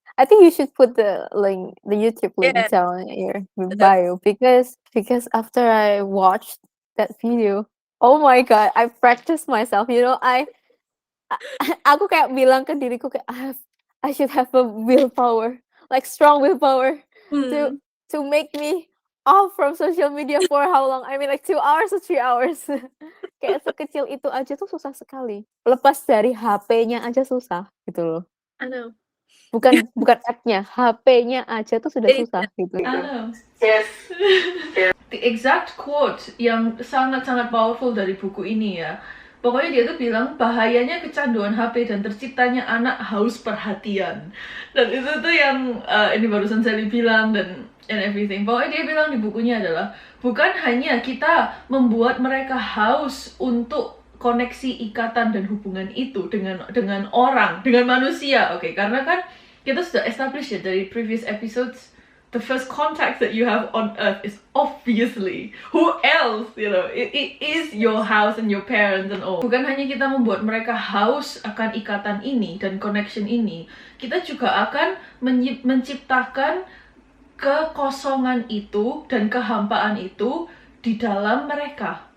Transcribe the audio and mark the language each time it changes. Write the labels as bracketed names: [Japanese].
[English] I think you should put the link, the YouTube link down here in bio because after I watched that video, oh my god, I practiced myself. You know, [Indonesian] aku kayak bilang ke diriku kayak [English] I should have a willpower, like strong willpower to make me off from social media for how long? I mean like 2 hours or 3 hours. [Indonesian] Kayak sekecil itu aja tuh susah sekali. Lepas dari HP-nya aja susah gitu loh. [English] I know. [Indonesian] Bukan app-nya, HP-nya aja tuh sudah susah gitu. [English] I know. Yes. The exact quote [Indonesian] yang sangat-sangat powerful dari buku ini ya. Pokoknya dia tuh bilang bahayanya kecanduan HP dan terciptanya anak haus perhatian. Dan itu tuh yang ini barusan Sally bilang [English] and everything. [Indonesian] Pokoknya dia bilang di bukunya adalah bukan hanya kita membuat mereka haus untuk koneksi ikatan dan hubungan itu dengan orang, dengan manusia, oke? Karena kan kita sudah establish ya dari [English] previous episodes, the first contact that you have on earth is obviously who else, you know, it is your house and your parents and all. [Indonesian] Bukan hanya kita membuat mereka haus akan ikatan ini dan connection ini, kita juga akan menciptakan kekosongan itu dan kehampaan itu di dalam mereka.